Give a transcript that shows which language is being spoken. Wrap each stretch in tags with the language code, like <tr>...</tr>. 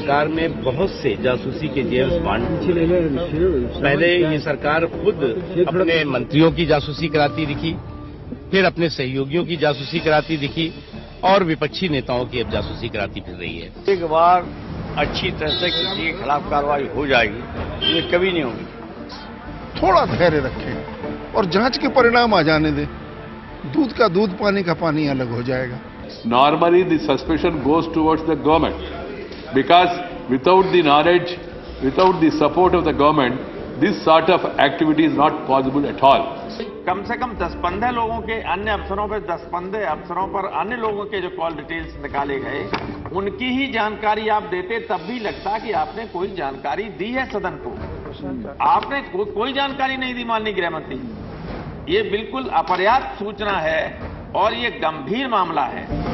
<hi>सरकार में बहुत से जासूसी के जेम्स बॉन्ड, पहले ये सरकार खुद अपने मंत्रियों की जासूसी कराती दिखी, फिर अपने सहयोगियों की जासूसी कराती दिखी और विपक्षी नेताओं की अब जासूसी कराती फिर रही है। एक बार अच्छी तरह से किसी के खिलाफ कार्रवाई हो जाएगी, ये कभी नहीं होगी। थोड़ा धैर्य रखें और जांच के परिणाम आ जाने दें, दूध का दूध पानी का पानी अलग हो जाएगा।</hi> <en>Normally the suspicion goes towards the government because without the knowledge, without the support of the government, this sort of activity is not possible at all.</en> <hi>कम से कम 10-15 लोगों के अन्य अफसरों पर 10-15 अफसरों पर अन्य लोगों के जो कॉल डिटेल्स निकाले गए उनकी ही जानकारी आप देते तब भी लगता कि आपने कोई जानकारी दी है सदन को। आपने कोई जानकारी नहीं दी माननीय गृह मंत्री। ये बिल्कुल अपर्याप्त सूचना है और ये गंभीर मामला है।</hi>